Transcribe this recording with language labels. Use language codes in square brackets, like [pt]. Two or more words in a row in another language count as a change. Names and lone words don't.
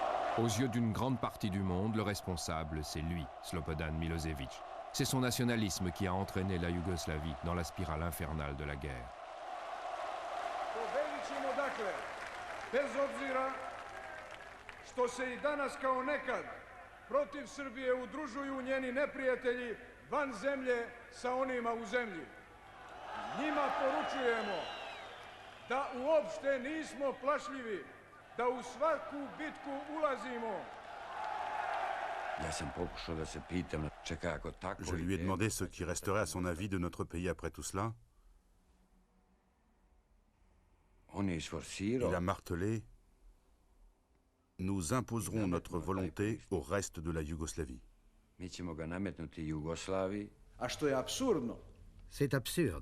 [fr] Aux yeux d'une grande partie du monde, le responsable, c'est lui, Slobodan Milošević. C'est son nationalisme qui a entraîné la Yougoslavie dans la spirale infernale de la guerre. [sr] Pobedit ćemo dakle, bez obzira što se i danas kao nekad protiv Srbije udružuju njeni neprijatelji van zemlje sa onima u zemlji. Njima poručujemo da uopšte nismo plašljivi, da u svaku bitku ulazimo. [fr] Je lui ai demandé ce qui resterait à son avis de notre pays après tout cela. Il a martelé: nous imposerons notre volonté au reste de la Yougoslavie. C'est absurde.